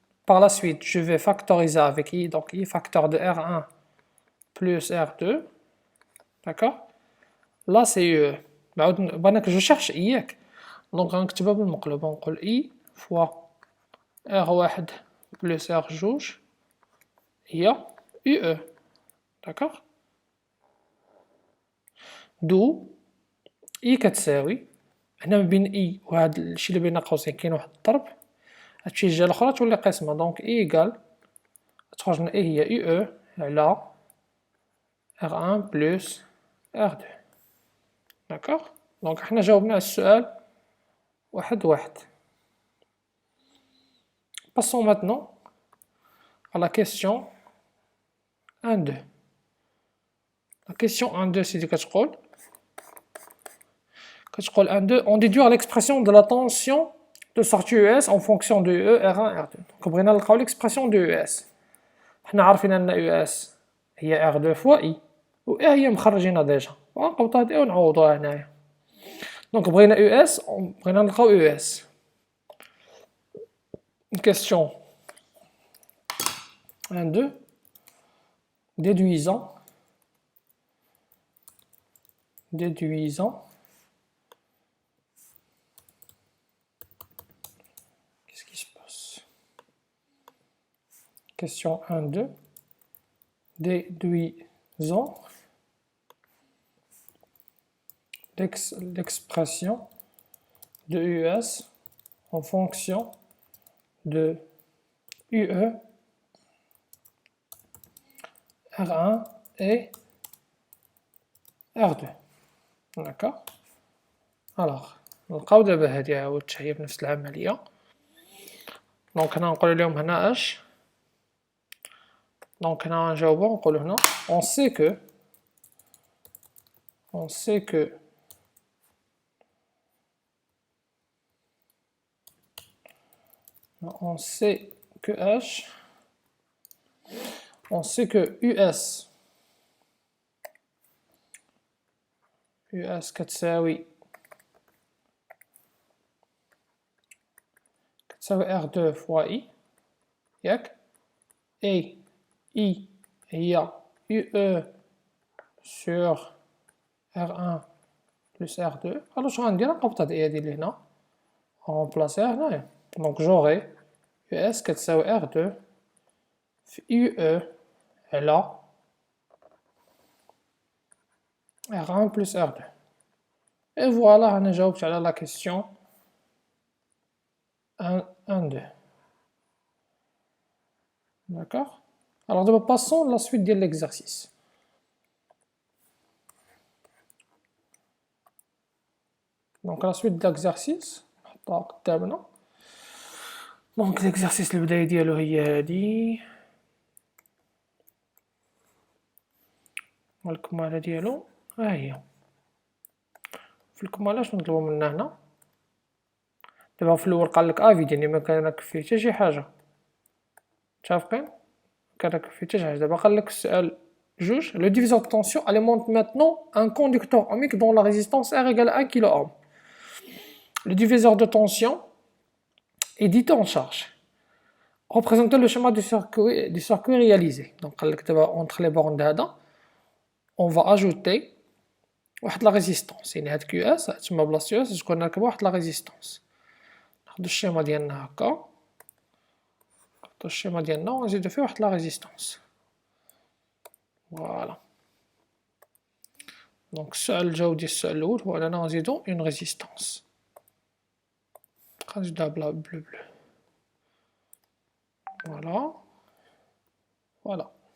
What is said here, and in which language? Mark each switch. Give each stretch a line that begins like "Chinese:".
French: Par la suite, je vais factoriser avec I, donc I facteur de R1 plus R2 d'accord. Là c'est UE.
Arabic: بعد
French: je cherche
Arabic: ياك. Donc غنكتبها بالمقلوب نقول I fois R1 plus R2 هي UE, d'accord. دو I كتساوي هنا ما بين I وهاد الشي اللي بين قوسين كاين واحد الضرب، هادشي الجهة الأخرى تولي قسمة، دونك I إيكال تخرج لنا I هي UE على R1 plus R2، d'accord. دونك حنا جاوبنا على السؤال واحد.
French: Passons maintenant à la question 1-2. La question 1-2 c'est
Arabic: كتقول
French: 1-2 on déduit l'expression de la tension de sortie ES en fonction de E, R1, R2. Donc
Arabic: بغينا نلقاو
French: l'expression de ES.
Arabic: حنا عارفين ان ES هي R2 fois I و E هي مخرجينها ديجا، ونقبطو هاد E ونعوضوها هنايا. دونك بغينا ES بغينا نلقاو ES.
French: Question 1-2 déduisant qu'est-ce qui se passe? Question 1-2 déduisant l'expression de US en fonction de UE, R1 et R2. D'accord.
Arabic: Alors نلقاو دابا هادي عاودت هي بنفس العملية. دونك هنا نقولو ليهم هنا اش، دونك هنا نجاوبو نقولو هنا
French: on sait que H, on sait que US
Arabic: كتساوي
French: R2 fois I ياك، et I هي UE sur R1 plus R2.
Arabic: alors شنو غندير نقبط هاد هادي اللي هنا نبلاصيها هنايا، دونك جوغي US كتساوي R2 في UE على R1 plus R2.
French: et voilà
Arabic: أنا جاوبت على
French: la question 1-2. D'accord. Alors d'abord passons à la suite de l'exercice. Donc à la suite de l'exercice
Arabic: نحطها قدامنا. دونك l'exercice البداية ديالو هي هادي، والكمالة ديالو ها هي. في الكمالة شنو نطلبو منا هنا؟ دابا في الأول قالك افيد يعني مكانك فيه حتى شي حاجة، متفقين؟ مكانك فيه حتى شي حاجة. دابا قالك السؤال جوج
French: le diviseur de tension alimente maintenant un conducteur ohmique dont la résistance R égale 1 kΩ. Le diviseur de tension est dit en charge. Représentez le schéma du circuit réalisé. Donc entre les bornes d'Ada, on va ajouter la résistance.
Arabic: يعني هاد QS تما بلاصة US تكون راكبة واحد la résistance. ناخدو الشيما ديالنا هكا، نحطو الشيما ديالنا ونزيدو فيه واحد la résistance. فوالا. دونك السؤال الجواب ديال السؤال الأول هو أننا غنزيدو une résistance. غنزيدوها bleu.
French: Voilà.